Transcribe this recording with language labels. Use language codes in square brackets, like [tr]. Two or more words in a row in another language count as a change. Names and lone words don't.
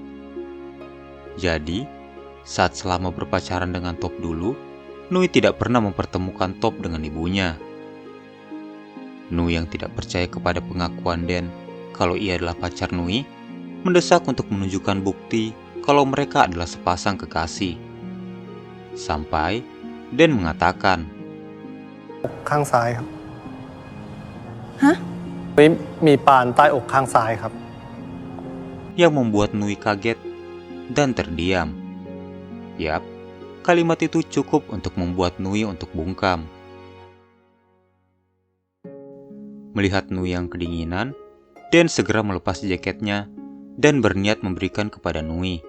[id] Jadi, saat selama berpacaran dengan Top dulu, Nui tidak pernah mempertemukan Top dengan ibunya. Nui yang tidak percaya kepada pengakuan Dan kalau ia adalah pacar Nui, mendesak untuk menunjukkan bukti kalau mereka adalah sepasang kekasih. Sampai Dan mengatakan, [th] "ข้างซ้ายครับ Hah? มีปานใต้อกข้างซ้ายครับ" [id] yang membuat Nui kaget dan terdiam. Yap, kalimat itu cukup untuk membuat Nui untuk bungkam. Melihat Nui yang kedinginan, Dan segera melepas jaketnya dan berniat memberikan kepada Nui.